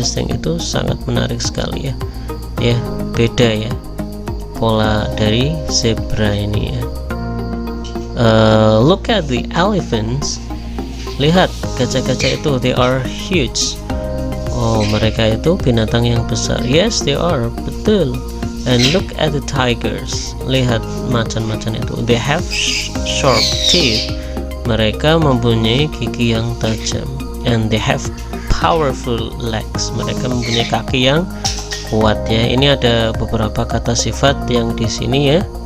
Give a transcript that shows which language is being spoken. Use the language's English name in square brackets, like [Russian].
[Indonesian] Itu sangat menarik sekali ya. Ya, beda ya pola dari zebra ini ya. [English] Look at the elephants. [Indonesian] Lihat gajah-gajah itu, [English] they are huge. [Indonesian] Oh, mereka itu binatang yang besar. [English] Yes, they are, betul. And look at the tigers. [Indonesian] Lihat macan-macan itu, [English] they have sharp teeth. [Indonesian] Mereka mempunyai gigi yang tajam. [English] And they have powerful legs. [Indonesian] Mereka mempunyai kaki yang kuat ya. Ini ada beberapa kata sifat yang di sini ya.